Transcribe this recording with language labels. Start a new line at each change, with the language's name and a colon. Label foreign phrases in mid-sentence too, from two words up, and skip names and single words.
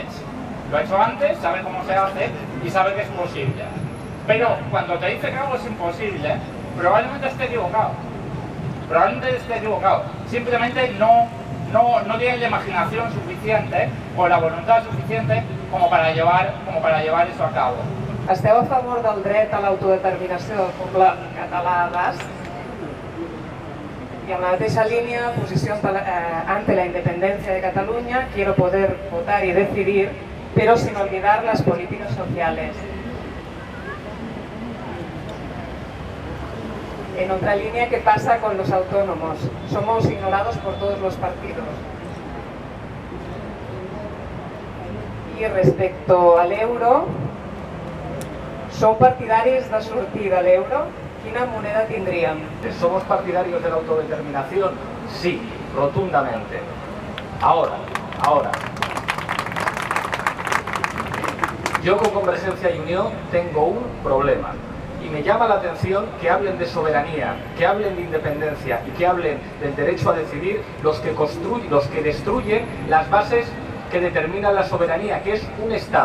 Spanish: Lo ha hecho antes, sabe cómo se hace y sabe que es posible. Pero cuando te dice que algo es imposible, probablemente esté equivocado. Simplemente no tiene la imaginación suficiente o la voluntad suficiente como para llevar eso a cabo.
Catalan: Esteu a favor del dret a l'autodeterminació del poble català basc?
Spanish: Y en la mateixa línea, posición ante la independencia de Cataluña, quiero poder votar y decidir, pero sin olvidar las políticas sociales. En otra línea, ¿qué pasa con los autónomos? Somos ignorados por todos los partidos. Y respecto al euro, ¿son
Catalan: partidaris de sortir de l'euro? ¿Quina moneda tindríem?
Spanish: ¿Somos partidarios de la autodeterminación? Sí, rotundamente. Ahora. Yo con Convergencia y Unión tengo un problema. Y me llama la atención que hablen de soberanía, que hablen de independencia y que hablen del derecho a decidir los que destruyen las bases que determinan la soberanía, que es un Estado.